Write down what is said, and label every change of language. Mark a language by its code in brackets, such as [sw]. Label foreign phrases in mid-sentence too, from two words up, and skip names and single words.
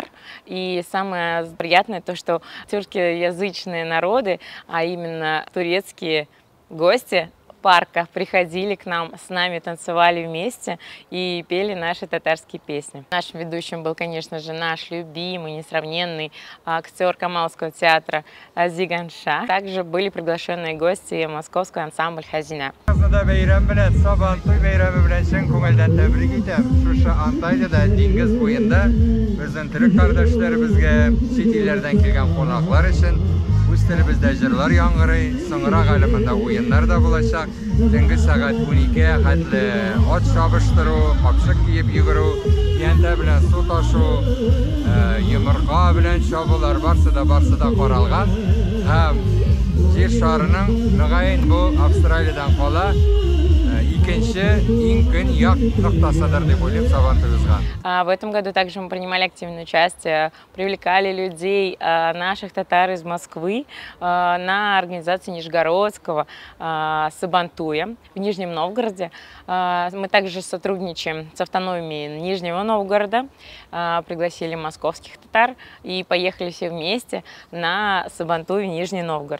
[ru] И самое приятное то, что тюркоязычные народы, а именно турецкие гости парка приходили к нам, с нами танцевали вместе и пели наши татарские песни. Нашим ведущим был, конечно же, наш любимый, несравненный актер Камалского театра Зиган Ша. Также были приглашенные гости московского ансамбля «Хазина». [tt] Үз телебездә җырлар яңгырый, соңрак әлемендә уеннар да булачак. Төнге сәгать 12-гә хәтле ат чабыштыру, капчык киеп йөгерү, янтә белән су ташу, йомырка белән чабулар барсы да каралган. Һәм җир шарының ныгаен бу Австралиядән кала икенче иң көньяк ноктасыдыр дип уйлыйм Сабантуйыбызга. [ru] В этом году также мы принимали активное участие, привлекали людей, наших татар из Москвы, на организацию Нижегородского Сабантуя в Нижнем Новгороде. Мы также сотрудничаем с автономией Нижнего Новгорода, пригласили московских татар и поехали все вместе на Сабантуй в Нижний Новгород.